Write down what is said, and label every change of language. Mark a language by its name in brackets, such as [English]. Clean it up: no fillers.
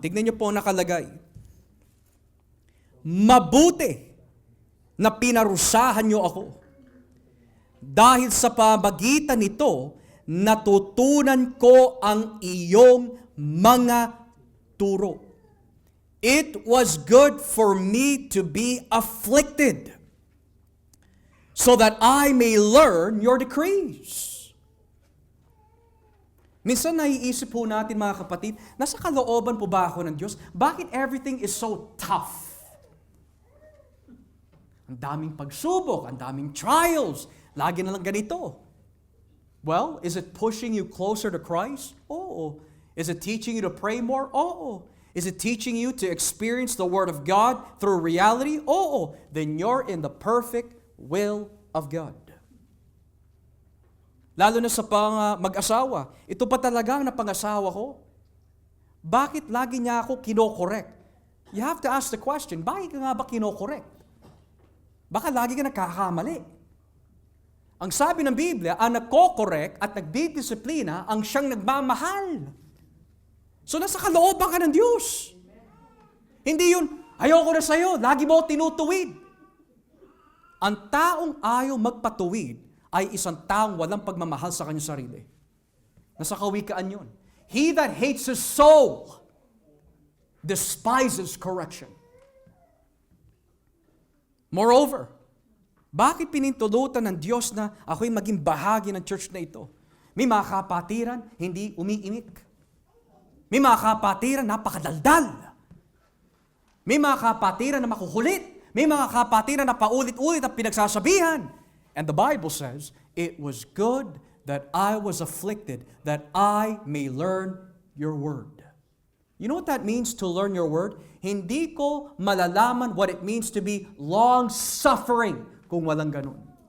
[Filipino] Tignan niyo po nakalagay. Mabuti na pinarusahan niyo ako. Dahil sa pamagitan nito, natutunan ko ang iyong mga turo. [English] It was good for me to be afflicted, so that I may learn your decrees. [Filipino] Minsan naiisip po natin mga kapatid, nasa kalooban po ba ako ng Diyos? Bakit [English] everything is so tough? [Filipino] Ang daming pagsubok, ang daming trials, lagi na lang ganito. [English] Well, is it pushing you closer to Christ? Oo. Is it teaching you to pray more? Oo. Is it teaching you to experience the Word of God through reality? Oo. Then you're in the perfect will of God. [Filipino] Lalo na sa mag-asawa. Ito pa talaga ang napangasawa ko. Bakit lagi niya ako kinokorek? [English] You have to ask the question, [Filipino] bakit ka nga ba kinokorek? Baka lagi ka nagkakamali. Ang sabi ng Biblia, ang nagkokorek at nagdidisiplina ang siyang nagmamahal. So nasa kalooban ka ng Diyos. Hindi yun, ayoko na sa'yo, lagi mo tinutuwid. Ang taong ayaw magpatuwid ay isang taong walang pagmamahal sa kanyang sarili. Nasa kawikaan yun. [English] He that hates his soul despises correction. Moreover, [Filipino] bakit pinintulutan ng Diyos na ako'y maging bahagi ng church na ito? May mga kapatiran, hindi umiimik. May mga kapatiran, napakadaldal. May mga kapatiran na makukulit. May mga kapatiran na paulit-ulit at pinagsasabihan. [English] And the Bible says, it was good that I was afflicted, that I may learn your word. You know what that means to learn your word? [Filipino] Hindi ko malalaman [English] what it means to be long-suffering [Filipino] kung walang ganun.